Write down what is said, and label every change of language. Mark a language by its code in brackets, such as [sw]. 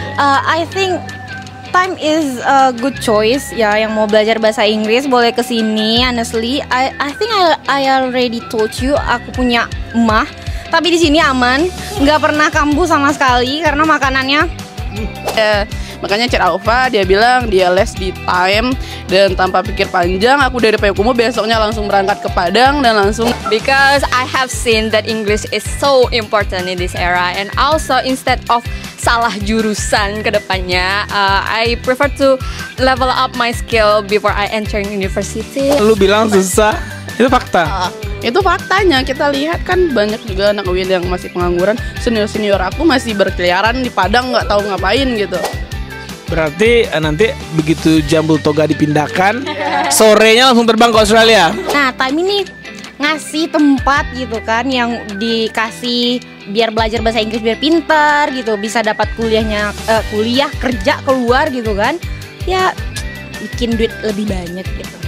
[en] I think time is a good choice ya. [id] Yang mau belajar bahasa Inggris boleh kesini. [en] Honestly, I think I already told you [id] aku punya emak. Tapi di sini aman, nggak pernah kambuh sama sekali karena makanannya. Makanya Cik Alfa dia bilang dia les di Time, dan tanpa pikir panjang aku dari Payakumbuh besoknya langsung berangkat ke Padang dan langsung. [en] Because I have seen that English is so important in this era, and also instead of [id] salah jurusan ke depannya, [en] I prefer to level up my skill before I enter university. [id] Lu bilang susah, itu fakta. Itu faktanya, kita lihat kan banyak juga anak UIN yang masih pengangguran. Senior aku masih berkeliaran di Padang nggak tahu ngapain gitu. Berarti nanti begitu Jambul Toga dipindahkan, sorenya langsung terbang ke Australia. Nah, Time ini ngasih tempat gitu kan, yang dikasih biar belajar bahasa Inggris biar pintar gitu, bisa dapat kuliah kerja keluar gitu kan, ya bikin duit lebih banyak gitu.